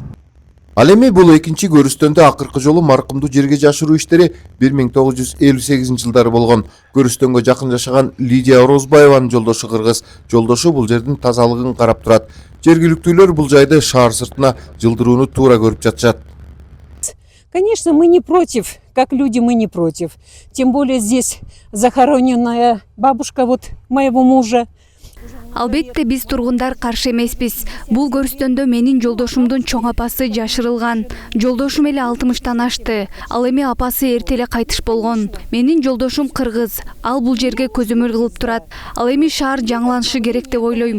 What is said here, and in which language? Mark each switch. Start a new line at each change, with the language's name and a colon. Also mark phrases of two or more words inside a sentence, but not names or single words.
Kyrgyz: Ал эми бул экинчи көрүстөндө акыркы жолу маркумду жерге жашыруу иштери 1958 жылдары болгон. Көрүстөнгө жакын жашаган Лидия Орозбаеванын жолдошу кыргыз. Жолдошу бул жердин тазалыгын карап турат. Жергиликтүүлөр бул жайды шаар сыртына жылдырууну туура көрүп жатышат.
Russian: Конечно, мы не против, как люди мы не против. Тем более здесь захороненная бабушка моего мужа.
Kyrgyz: Албетте биз тургундар каршы эмеспиз. Бул көрүстөндө менин жолдошумдун чоң апасы жашырылган. Жолдошум эле 60-тан ашты. Ал эми апасы эрте эле кайтыш болгон. Менин жолдошум кыргыз. Ал бул жерге көзөмөл кылып турат. Ал эми шаар жаңыланышы керек деп ойлойм.